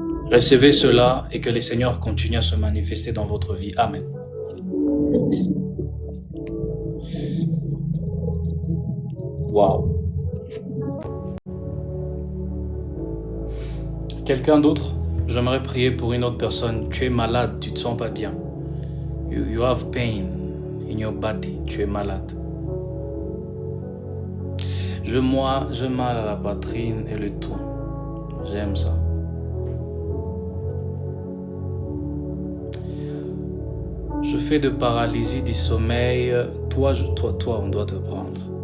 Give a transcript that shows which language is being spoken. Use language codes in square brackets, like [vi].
[fr] Recevez cela et que le Seigneur continue à se manifester dans votre vie. Amen. Wow. Quelqu'un d'autre? J'aimerais prier pour une autre personne. Tu es malade, tu te sens pas bien. [en] You have pain in your body. [fr] Tu es malade. J'ai mal à la poitrine et le tout. J'aime ça. Je fais de paralysie du sommeil. Toi, on doit te prendre.